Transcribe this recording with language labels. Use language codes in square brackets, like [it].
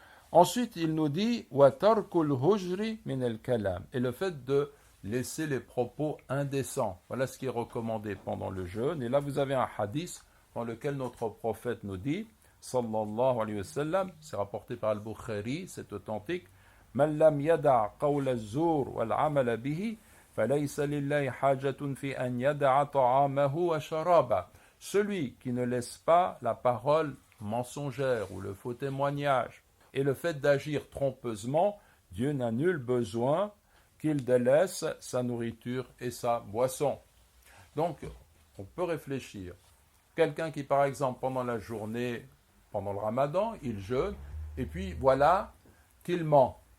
[fr] Ensuite, il nous dit [ar] وَتَرْكُ الْهُجْرِ مِنَ الْكَلَامِ, [fr] et le fait de laisser les propos indécents. Voilà ce qui est recommandé pendant le jeûne. Et là, vous avez un hadith dans lequel notre prophète nous dit, sallallahu alayhi wa sallam, c'est rapporté par Al-Bukhari, c'est authentique, [ar] من لم يدع قول الزور والعمل به فليس لله حاجة في أن يدع طعامه وشرابه. [fr] Celui qui ne laisse pas la parole mensongère ou le faux témoignage et le fait d'agir trompeusement, Dieu n'a nul besoin qu'il délaisse sa nourriture et sa boisson. Donc, on peut réfléchir. Quelqu'un qui, par exemple, pendant la journée, pendant le ramadan, il jeûne, et puis voilà qu'il ment.